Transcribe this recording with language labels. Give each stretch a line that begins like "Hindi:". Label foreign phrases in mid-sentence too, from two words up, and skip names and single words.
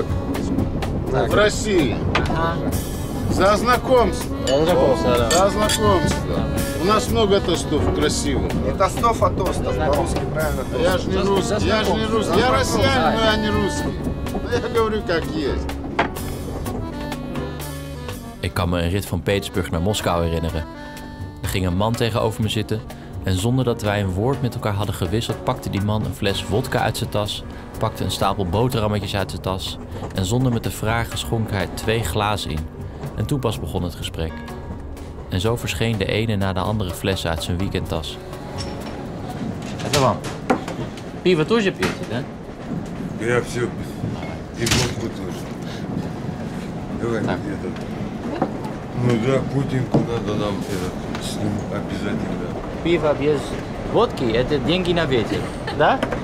Russian: В России. За знакомство. За знакомство. У нас много тостов красивых. Не тостов, а тостов. По-русски правильно тост. Я же не русский, Я россиянин, но я не русский. Я говорю как есть.
Dutch: Ik kan me een rit van Petersburg naar Moskou herinneren. Er ging een man tegenover me zitten en zonder dat wij een woord met elkaar hadden gewisseld, pakte die man een fles wodka uit zijn tas, pakte een stapel boterhammetjes uit zijn tas en zonder me te vragen schonk hij 2 glazen in. En toen pas begon het gesprek. En zo verscheen de ene na de andere fles uit zijn weekendtas.
Russian: Это вам. Пиво тоже пьете, да? Я все. И водку тоже. Давай где-то. Ну да, Путинку надо нам с ним обязательно. Пиво без водки – это деньги на ветер, да?